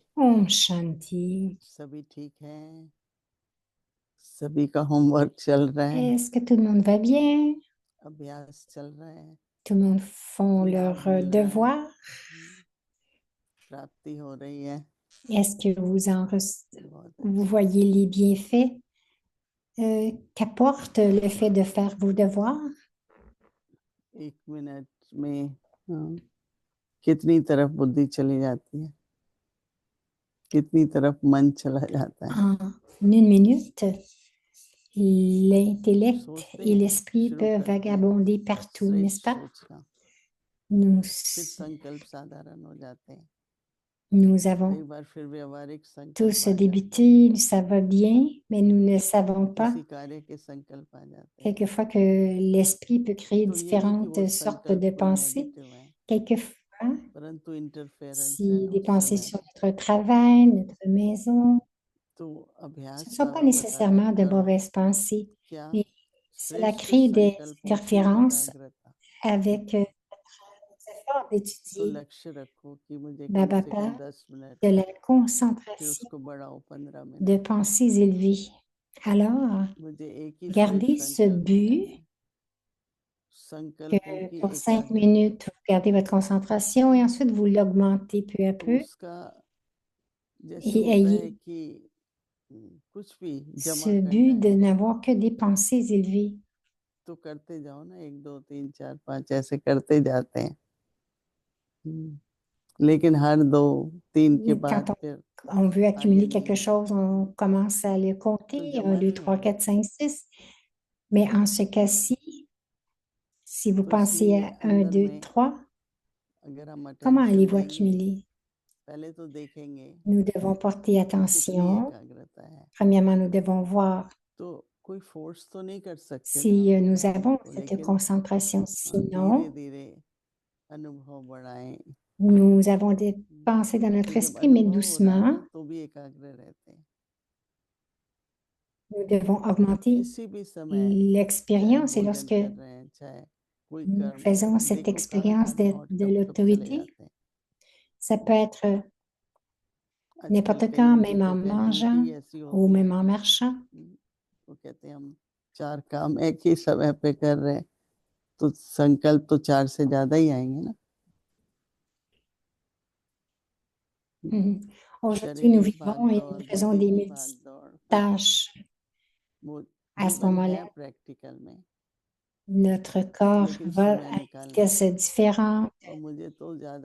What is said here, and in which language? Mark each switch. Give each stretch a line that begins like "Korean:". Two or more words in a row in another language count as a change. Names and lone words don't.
Hindi: ओम शान्ति. सभी ठीक हैं? सभी का होमवर्क चल रहा है,
French: Est-ce que tout le monde va bien?
Hindi: अभ्यास चल रहा है,
French: Tout le monde font
Hindi: लाभ
French: leur
Hindi: मिल रहा है,
French: devoir?
Hindi: प्राप्ति हो रही है।
French: Est-ce que
Hindi: बहुत
French: vous
Hindi: अच्छा।
French: voyez les bienfaits qu'apporte le fait de faire vos devoirs?
Hindi: एक मिनट में कितनी तरफ बुद्धि चली जाती है, कितनी तरफ मन चला जाता है।
French: En une minute, l'intellect
Hindi: सोचते
French: et
Hindi: हैं
French: l'esprit
Hindi: शुरू
French: peuvent
Hindi: करते हैं
French: vagabonder partout, n'est-ce
Hindi: श्रेष्ठ
French: pas?
Hindi: सोचना,
French: Nous,
Hindi: फिर संकल्प साधारण हो जाते हैं,
French: nous avons
Hindi: एक बार फिर व्यवहारिक संकल्प
French: tous
Hindi: आ जाते
French: débuté, ça va bien, mais nous ne savons
Hindi: हैं,
French: pas
Hindi: किसी कार्य के संकल्प आ जाते हैं।
French: quelquefois que l'esprit peut créer
Hindi: तो ये नहीं कि वो
French: différentes sortes de
Hindi: संकल्प कोई
French: pensées.
Hindi: नेगेटिव है,
French: Quelquefois,
Hindi: परंतु इंटरफेरेंस है
French: si des
Hindi: उस
French: pensées
Hindi: समय
French: sur
Hindi: में।
French: notre travail, notre maison,
Hindi: तो
French: ce
Hindi: अभ्यास
French: ne sont pas
Hindi: बाबा बता रहे
French: nécessairement
Hindi: हैं
French: de
Hindi: करो
French: mauvaises pensées,
Hindi: क्या
French: mais cela
Hindi: श्रेष्ठ
French: crée des
Hindi: संकल्पों की
French: interférences
Hindi: एकाग्रता।
French: avec nos efforts
Hindi: तो
French: d'étudier.
Hindi: लक्ष्य रखो कि मुझे कम
French: Baba
Hindi: से कम
French: parle
Hindi: 10 मिनट,
French: de la
Hindi: फिर
French: concentration
Hindi: उसको बढ़ाओ 15
French: de
Hindi: मिनट,
French: pensées élevées. Alors,
Hindi: मुझे एक ही
French: gardez
Hindi: श्रेष्ठ
French: ce
Hindi: संकल्प
French: but
Hindi: लेना है,
French: que
Hindi: संकल्पों की
French: pour 5
Hindi: एकाग्रता।
French: minutes, vous gardez votre concentration et ensuite vous l'augmentez peu à
Hindi: तो
French: peu
Hindi: उसका जैसे
French: et
Hindi: होता है
French: ayez
Hindi: कि कुछ भी जमा
French: ce
Hindi: करना
French: but de
Hindi: है
French: n'avoir que des pensées élevées.
Hindi: तो करते जाओ ना, 1 2 3 4 5 ऐसे करते जाते हैं। लेकिन हर 2 3 के
French: Quand
Hindi: बाद फिर
French: on veut
Hindi: आगे
French: accumuler quelque
Hindi: नहीं
French: chose, on
Hindi: है,
French: commence à le
Hindi: तो
French: compter,
Hindi: जमा
French: 1, 2,
Hindi: नहीं
French: 3,
Hindi: होगा।
French: 4, 5, 6. Mais en ce cas-ci, si vous
Hindi: तो
French: pensez
Hindi: इसलिए
French: à 1,
Hindi: अंदर
French: 2,
Hindi: में
French: 3,
Hindi: अगर हम
French: comment
Hindi: अटेंशन
French: allez-vous
Hindi: देंगे,
French: accumuler?
Hindi: पहले तो देखेंगे
French: Nous devons porter
Hindi: कि कितनी
French: attention.
Hindi: एकाग्रता है।
French: Premièrement, nous devons voir
Hindi: तो कोई फोर्स तो नहीं कर सकते ना
French: si
Hindi: अपने
French: nous
Hindi: मन
French: avons
Hindi: को,
French: cette
Hindi: लेकिन
French: concentration.
Hindi: धीरे
French: Sinon,
Hindi: धीरे अनुभव बढ़ाएं।
French: nous avons des pensées dans notre
Hindi: तो जब
French: esprit, mais
Hindi: अनुभव हो रहा है
French: doucement,
Hindi: ना तो भी एकाग्र रहते हैं।
French: nous devons augmenter
Hindi: किसी भी समय चाहे
French: l'expérience et
Hindi: भोजन
French: lorsque
Hindi: कर रहे हैं, चाहे कोई
French: nous
Hindi: कर्म कर
French: faisons
Hindi: रहे हैं,
French: cette
Hindi: देखो कहाँ
French: expérience
Hindi: कहाँ
French: de
Hindi: थॉट कब कब चले
French: l'autorité,
Hindi: जाते हैं।
French: ça peut être
Hindi: आजकल
French: n'importe quand,
Hindi: कईयों की
French: même
Hindi: तो
French: en
Hindi: टेंडेंसी
French: mangeant
Hindi: ऐसी
French: ou
Hindi: होती है,
French: même en marchant.
Hindi: वो कहते हैं हम 4 काम एक ही समय पे कर रहे हैं, तो संकल्प तो 4 से ज्यादा ही आएंगे ना।
French: Aujourd'hui, nous
Hindi: शारीरिक
French: vivons et
Hindi: भागदौड़,
French: nous faisons
Hindi: बुद्धि
French: des
Hindi: की भागदौड़,
French: multitâches.
Hindi: वो
French: À ce
Hindi: जीवन है
French: moment-là,
Hindi: प्रैक्टिकल में,
French: notre corps
Hindi: लेकिन
French: va
Hindi: समय
French: à une
Hindi: निकालना।
French: vitesse différente,
Hindi: और मुझे तो ज्यादा